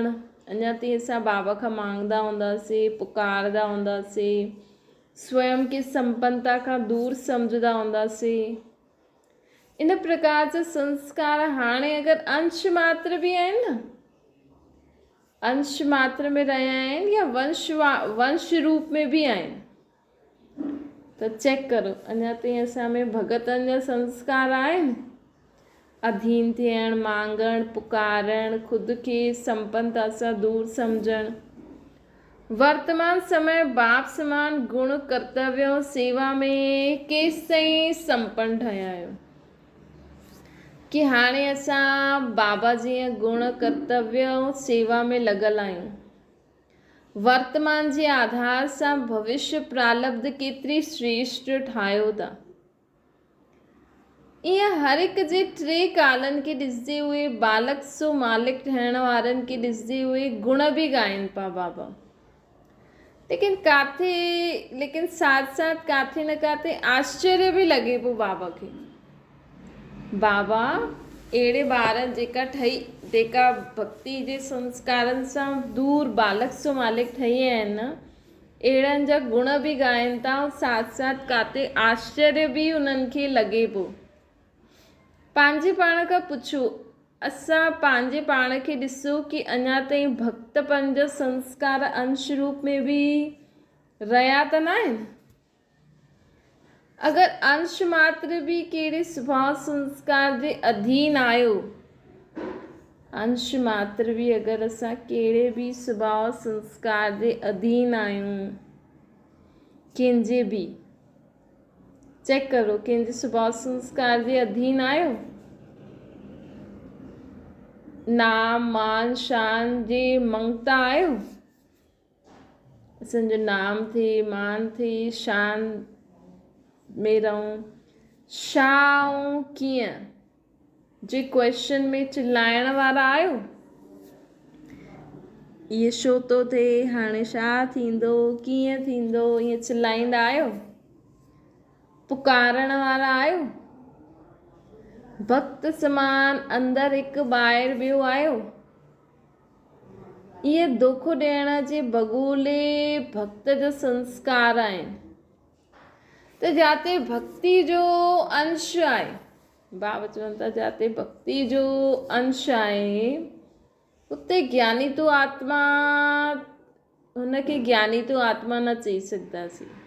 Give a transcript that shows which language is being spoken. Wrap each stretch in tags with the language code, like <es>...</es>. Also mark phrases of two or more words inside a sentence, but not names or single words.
<sd>अञा ताईं असां बाबा खां मांगदा हूंदासीं, पुकारदा हूंदासीं, स्वयं खे संपन्नता खां दूर सम्झंदा हूंदासीं। इन प्रकार जा संस्कार हाणे अगरि अंश मात्र बि आहिनि न, अंश मात्र में रहिया आहिनि या वंश रूप में बि आहिनि त चेक करो अञा ताईं असां में भगतनि जा संस्कार आहिनि। अधीन थियण, मांगण, पुकारण, ख़ुदि खे संपन्नता सां दूर सम्झण। वर्तमान समय बाप समान गुण कर्तव्य ऐं सेवा में केसि ताईं संपन्न ठहिया आहियो कि हाणे असां बाबा जीअं गुण कर्तव्य ऐं सेवा में लॻल आहियूं। वर्तमान जे आधार सां भविष्य प्रारब्ध केतिरी श्रेष्ठ ठाहियो था। ईअं हर हिक जे टे कालनि खे ॾिसंदे हुए बालक सो मालिक ठहिण वारनि खे ॾिसंदे हुए गुण बि ॻाइनि पिया बाबा। लेकिन साथ साथ काथे न काथे आश्चर्य बि लॻे पियो बाबा खे। बाबा अहिड़े ॿार जेका भक्ति जे संस्कारनि सां दूर बालक सो मालिक ठही विया आहिनि न, अहिड़नि जा गुण बि ॻाइनि था ऐं साथ साथ काथे आश्चर्य बि उन्हनि खे लॻे पियो। पंहिंजे पाण खां पुछो, असां पंहिंजे पाण खे ॾिसो कि अञा ताईं भक्तपन जा संस्कार अंश रूप में बि रहिया त न आहिनि। अगरि अंश मात्र बि कहिड़े स्वभाव संस्कार जे अधीन आहियो, अंश मात्र बि अगरि असां कहिड़े बि स्वभाव संस्कार जे अधीन आहियूं, कंहिंजे बि चेक करो कंहिंजे स्वभाव संस्कार जे अधीन आहियो। नाम मान शान जे मंगता आहियो। असांजो नाम थिए, मान थिए, शान में रहूं। छा ऐं कीअं जे क्वेश्चन में चिलाइण वारा आहियो। इहे छो थो थिए, हाणे छा थींदो, कीअं थींदो, ईअं चिलाईंदा आहियो। पुकारण वारा आहियो। भक्त समान अंदरि हिकु ॿाहिरि ॿियो आहियो। इहे दुख ॾियण जे बगुले भक्त जा संस्कार आहिनि। त जाते भक्ति जो अंश आहे, बाबा चवनि था जाते भक्ति जो अंश आहे उते ज्ञानी तो आत्मा, हुनखे ज्ञानी तो आत्मा न चई सघंदासीं।</sd>